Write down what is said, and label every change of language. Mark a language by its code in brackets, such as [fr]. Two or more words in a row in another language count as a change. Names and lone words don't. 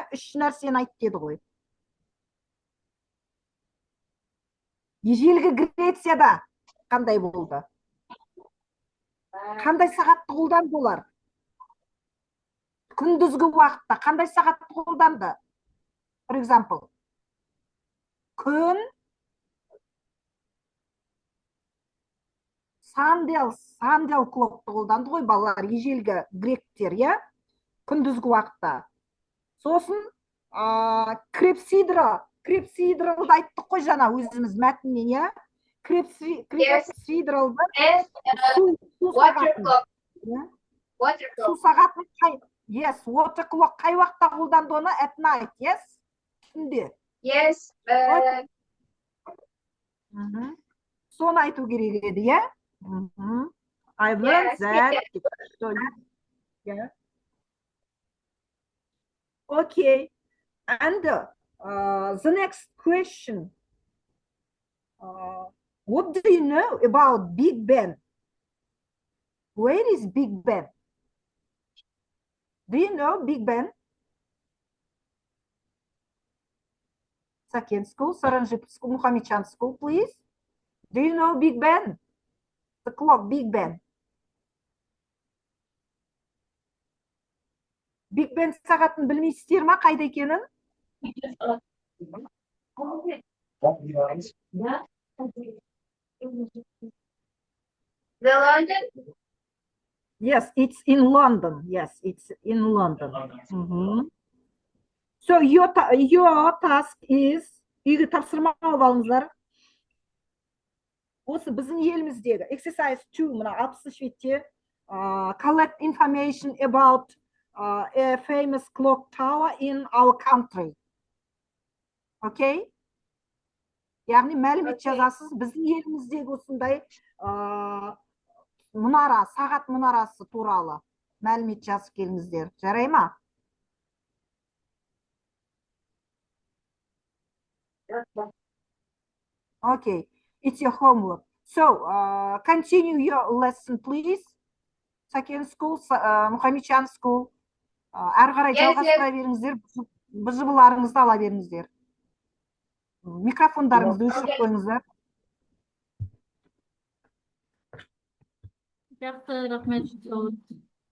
[kk] Үш нәрсені айт деді ғой. Ежелгі Грецияда қандай болды? Қандай сағатты қолданды олар? Күндізгі уақытта қандай сағатты қолданды? [en] For example, [kk] күн, сандел клокты қолданды ғой балалар, ежелгі гректер, иә? Күндізгі уақытта. Сосын крепсидралды айттық қой жаңа өзіміз мәтіннен, иә? Крепсидралды су сағатын [en] yes, water clock [kk] қай уақытта қолданды оны? [en] At night, yes? [kk] Түнде. [en] Yes. [kk] Соны айту керек еді, иә? [en] I've learned that. Yeah. Okay. And the next question. What do you know about Big Ben? Where is Big Ben? Do you know Big Ben? Second school, Saranjip school, Muhammadjan school, please. Do you know Big Ben? The clock, Big Ben. [kk] Big Ben сағатын білмейсіздер ма, қайда екенін? [en] The London? Yes, it's in London. Yes, it's in London. So your task is, [kk] үйге тапсырма алып алыңыздар. Осы біздің еліміздегі [en] exercise 2, [kk] мына 60 бетте [en] collect information about a famous clock tower in our country. Okay? [kk] Яғни мәлімет жазасыз, біздің еліміздегі осындай мұнара, сағат мұнарасы туралы мәлімет жазып келіңіздер. Жарай ма? [en] Okay, it's your homework. So, continue your lesson, please. Second school, Muhammadjan school. [kk] Әрі қарай жалғастыра беріңіздер, бұжыбыларыңызды ала беріңіздер. Микрофондарыңызды өшіріп қойыңыздар. Жақсы, рахмет.